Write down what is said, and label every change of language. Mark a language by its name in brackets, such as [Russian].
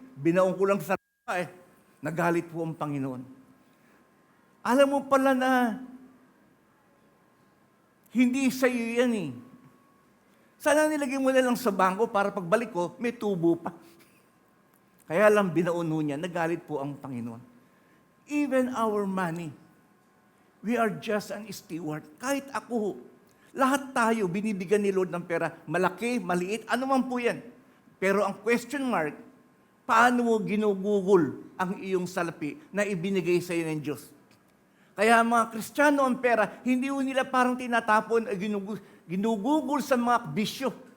[Filipino] Binaong ko lang sa Nagalit po ang Panginoon. Alam mo pala na hindi sa iyo yan eh. Sana nilagay mo na lang sa bangko para pagbalik ko, may tubo pa. Kaya lang binauno niya, nagalit po ang Panginoon. [English] Even our money, we are just an steward. [Filipino] Kahit ako, lahat tayo binibigyan ni Lord ng pera. Malaki, maliit, ano man po yan. Pero ang question mark, paano mo ginugugol ang iyong salapi na ibinigay sa iyo ng Diyos? Kaya mga Kristiyano ang pera, hindi po nila parang tinatapon, ginugugol sa mga bisyo.